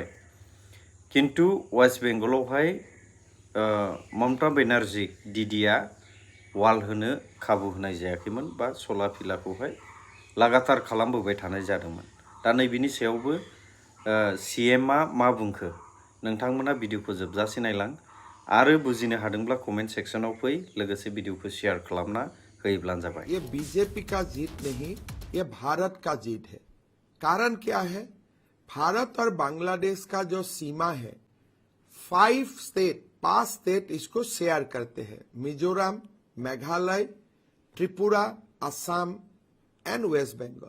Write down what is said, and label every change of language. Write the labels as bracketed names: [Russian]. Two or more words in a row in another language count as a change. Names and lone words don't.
[Bodo] किन्तु वेस्ट बेंगलावहाय ममता बेनार्जी दिदिया वाल होनो खाबु होनाय जायाखैमोन बा सला फिलाखौहाय लागातार खालामबोबाय थानाय जादोंमोन। दा नैबेनि सायावबो CMआ मा बुंखो नोंथांमोना भिडिअखौ जोबजासे नायलां आरो बुजिनो हादोंब्ला कमेन्ट सेक्सनाव फै लोगोसे भिडिअखौ शेयार खालामना होयोब्लानो जाबाय। [Hindi] ये बीजेपी का जीत नहीं, ये भारत का जीत है। कारण क्या है? भारत और बांग्लादेश का जो सीमा है 5 स्टेट इसको शेयर करते हैं, मिजोरम, मेघालय, त्रिपुरा, असम एंड वेस्ट बंगाल।